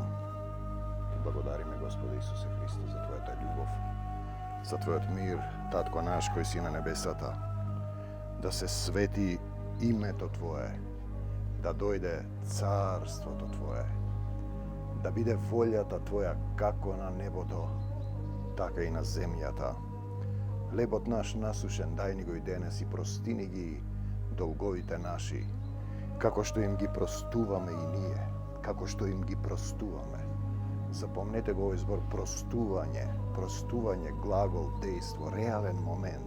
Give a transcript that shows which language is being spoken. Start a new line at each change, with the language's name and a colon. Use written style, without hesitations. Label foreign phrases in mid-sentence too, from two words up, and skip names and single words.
Macedonian: Ti blagodari me, Gospode Isuse Hriste, za tvoja ta ljubav, za tvojat mir, Tatko naš koji si na nebesata. Da se sveti ime to tvoje, da dojde carstvo to tvoje, da bide voljata tvoja kako na neboto, така и на земјата. Лебот наш насушен дај ни го и денес и простини ги долговите наши, како што им ги простуваме и ние, како што им ги простуваме. Запомнете го овој збор простување, глагол, дејство, реален момент.